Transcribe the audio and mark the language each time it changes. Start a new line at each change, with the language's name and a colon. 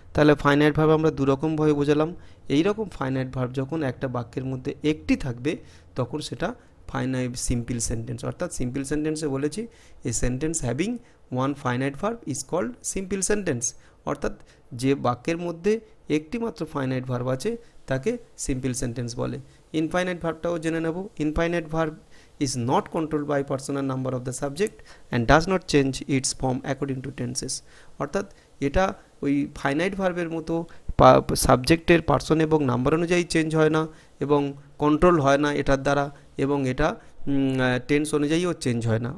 Bangla: তাহলে finite verb আমরা দুরকমভাবে বোঝালাম। এইরকম ফাইনাইট ভার্ব যখন একটা বাক্যের মধ্যে একটি থাকবে তখন সেটা ফাইনাইট সিম্পল সেন্টেন্স। অর্থাৎ সিম্পল সেন্টেন্সে বলেছি
English: A sentence having one finite verb is called simple sentence.
Bangla: অর্থাৎ যে বাক্যের মধ্যে একটি মাত্র ফাইনাইট ভার্ব আছে তাকে সিম্পল সেন্টেন্স বলে। ইনফাইনাইট ভার্বটাও জেনে নেব।
English: Infinite verb is not controlled by person and number of the subject and does not change its form according to tenses.
Bangla: অর্থাৎ এটা ওই ফাইনাইট ভার্বের মতো সাবজেক্টের পার্সন এবং নাম্বার অনুযায়ী চেঞ্জ হয় না এবং কন্ট্রোল হয় না এটার দ্বারা, এবং এটা টেন্স অনুযায়ীও চেঞ্জ হয় না।